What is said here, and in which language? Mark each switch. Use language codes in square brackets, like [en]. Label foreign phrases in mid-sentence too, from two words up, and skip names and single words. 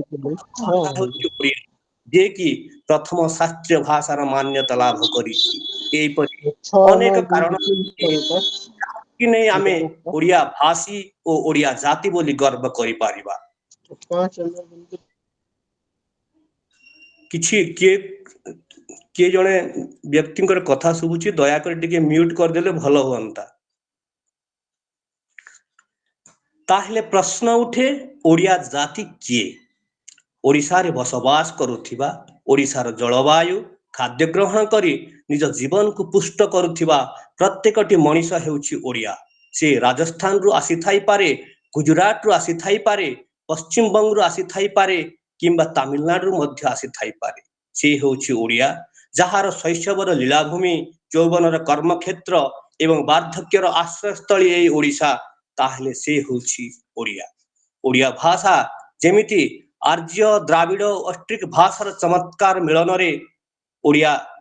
[or] ଯେ କି ପ୍ରଥମ ଶାସ୍ତ୍ରୀୟ ଭାଷାର ମାନ୍ୟତା ଲାଭ କରିଛି ଏପରି ଅନେକ କାରଣ କି ନା ଆମେ ଓଡ଼ିଆ ଭାଷୀ ଓ ଓଡ଼ିଆ ଜାତି ବୋଲି ଗର୍ବ କରି ପାରିବା କିଛି କେ ଜଣେ ବ୍ୟକ୍ତି କଥା ଶୁଣୁଛି ଦୟା କର ଟିକେ ମ୍ୟୁଟ କରି ଦେଲେ ଭଲ ହୁଅନ୍ତା ତାହେଲେ ପ୍ରଶ୍ନ ଉଠେ ଓଡ଼ିଆ ଜାତି କିଏ ଓଡ଼ିଶାରେ ବସବାସ କରୁଥିବା ଓଡ଼ିଶାର ଜଳବାୟୁ ଖାଦ୍ୟ ଗ୍ରହଣ କରି ନିଜ ଜୀବନକୁ ପୁଷ୍ଟ କରୁଥିବା ପ୍ରତ୍ୟେକଟି ମଣିଷ ହେଉଛି ଓଡ଼ିଆ ସେ ରାଜସ୍ଥାନରୁ ଆସି ଥାଇ ପାରେ ଗୁଜରାଟରୁ ଆସି ଥାଇ ପାରେ ପଶ୍ଚିମ ବଙ୍ଗରୁ ଆସି ଥାଇ ପାରେ କିମ୍ବା ତାମିଲନାଡୁ ମଧ୍ୟ ଆସି ଥାଇ ପାରେ ସେ ହେଉଛି ଓଡ଼ିଆ ଯାହାର ଶୈଶବର ଲୀଳାଭୂମି ଯୌବନର କର୍ମକ୍ଷେତ୍ର ଏବଂ ବାର୍ଦ୍ଧକ୍ୟର ଆଶ୍ରୟସ୍ଥଳୀ ଏ ଓଡ଼ିଶା ତାହେଲେ ସେ ହେଉଛି ଓଡ଼ିଆ ଓଡ଼ିଆ ଭାଷା ଯେମିତି ଆର୍ଯ୍ୟ ଦ୍ରାବିଡ଼ ଅଷ୍ଟ୍ରିକ ଭାଷାର ଚମତ୍କାର ମିଳନରେ ଓଡ଼ିଆ